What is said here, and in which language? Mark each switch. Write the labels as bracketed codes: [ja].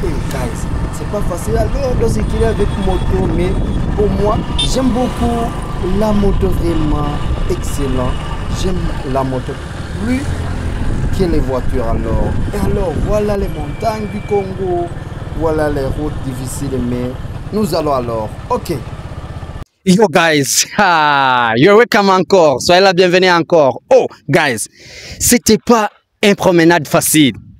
[fr] Guys, c'est pas facile alors de circuler avec moto, mais pour moi, j'aime beaucoup la moto, vraiment excellent. J'aime la moto plus que les voitures alors. Et alors, voilà les montagnes du Congo, voilà les routes difficiles, mais nous allons alors. Ok. [en] Yo guys, you're welcome [fr] encore. Soyez la bienvenue encore. Oh guys, c'était pas une promenade facile.